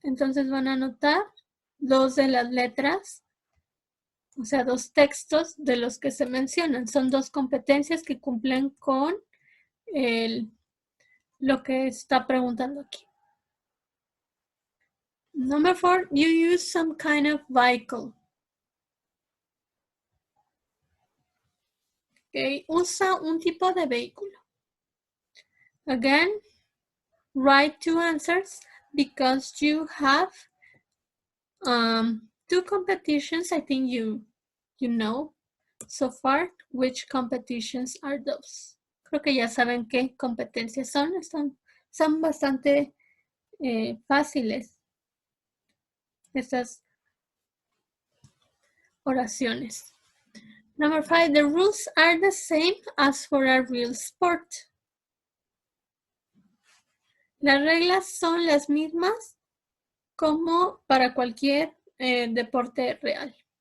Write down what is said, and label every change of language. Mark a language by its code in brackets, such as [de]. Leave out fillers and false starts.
[es] Entonces van a anotar 2 de las letras, o sea, 2 textos de los que se mencionan. Son 2 competencias que cumplen con lo que está preguntando aquí. [en] Number 4, you use some kind of vehicle. [es] Okay, usa un tipo de vehículo. [en] Again, write 2 answers because you have 2 competitions. I think you know so far which competitions are those. [es] Creo que ya saben qué competencias son. Son bastante fáciles estas oraciones. [en] Number 5, the rules are the same as for a real sport. [es] Las reglas son las mismas como para cualquier deporte real.